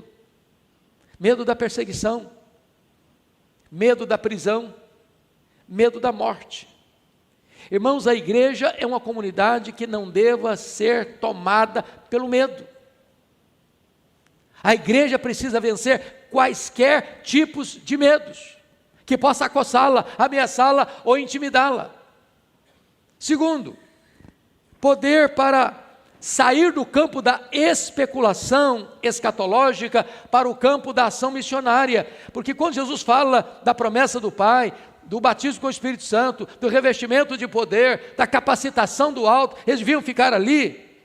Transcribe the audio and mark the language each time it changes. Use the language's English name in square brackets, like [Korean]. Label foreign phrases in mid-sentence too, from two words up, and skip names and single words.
[Portuguese] Medo da perseguição, medo da prisão, medo da morte. Irmãos, a igreja é uma comunidade que não deva ser tomada pelo medo. A igreja precisa vencer quaisquer tipos de medos que possa acossá-la, ameaçá-la ou intimidá-la. Segundo, poder para sair do campo da especulação escatológica para o campo da ação missionária, porque quando Jesus fala da promessa do Pai, do batismo com o Espírito Santo, do revestimento de poder, da capacitação do alto, eles deviam ficar ali.